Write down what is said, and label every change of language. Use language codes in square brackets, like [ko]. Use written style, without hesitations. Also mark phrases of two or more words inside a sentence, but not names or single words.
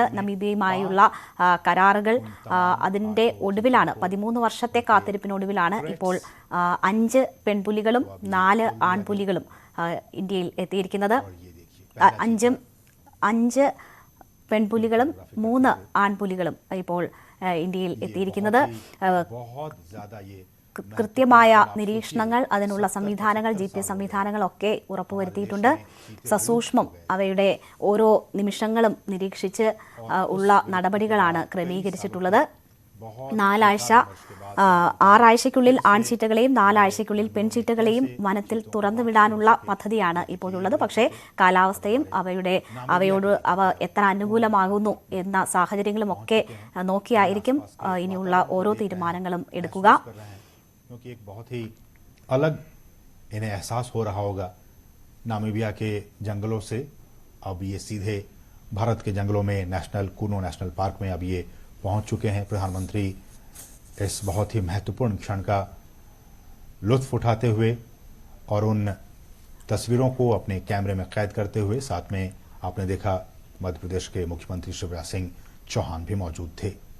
[ml] നമീബിയയുമായുള്ള കരാറുകൾ, അതിന്റെ ഒടുവിലാണ്, 13 വർഷത്തെ കാത്തിരിപ്പിനൊടുവിലാണ് ഇപ്പോൾ 5 പെൺപുലികളും 4 ആൺപുലികളും ഇന്ത്യയിൽ എത്തിയിരിക്കുന്നത്. അഞ്ച് പെൺപുലികളും 3 ആൺപുലികളും ഇപ്പോൾ ഇന്ത്യയിൽ എത്തിയിരിക്കുന്നത്. [hi] बहुत ज्यादा ये [ml] കൃത്യമായ നിരീക്ഷണങ്ങൾ, അതിനുള്ള സംവിധാനങ്ങൾ, GPS സംവിധാനങ്ങളൊക്കെ ഉറപ്പുവരുത്തിയിട്ടുണ്ട്. സസൂക്ഷ്മം അവയുടെ ഓരോ നിമിഷങ്ങളും നിരീക്ഷിച്ച് ഉള്ള നടപടികളാണ് ക്രമീകരിച്ചിട്ടുള്ളത്. 6ആഴ്ചയ്ക്കുള്ളിൽ ആൺചീറ്റകളെയും 4 ആഴ്ചയ്ക്കുള്ളിൽ പെൺചീറ്റകളെയും വനത്തിൽ തുറന്നുവിടാനുള്ള പദ്ധതിയാണ് ഇപ്പോഴുള്ളത്. പക്ഷേ കാലാവസ്ഥയും അവ എത്ര അനുകൂലമാകുന്നു എന്ന സാഹചര്യങ്ങളുമൊക്കെ നോക്കിയായിരിക്കും ഇനിയുള്ള ഓരോ തീരുമാനങ്ങളും എടുക്കുക. [hi] क्योंकि एक बहुत ही अलग इन्हें एहसास हो रहा होगा नामीबिया के जंगलों से अब ये सीधे भारत के जंगलों में कूनो नेशनल पार्क में अब ये पहुंच चुके हैं। प्रधानमंत्री इस बहुत ही महत्वपूर्ण क्षण का लुत्फ उठाते हुए और उन तस्वीरों को अपने कैमरे में कैद करते हुए, साथ में आपने देखा मध्य प्रदेश के मुख्यमंत्री शिवराज सिंह चौहान भी मौजूद थे।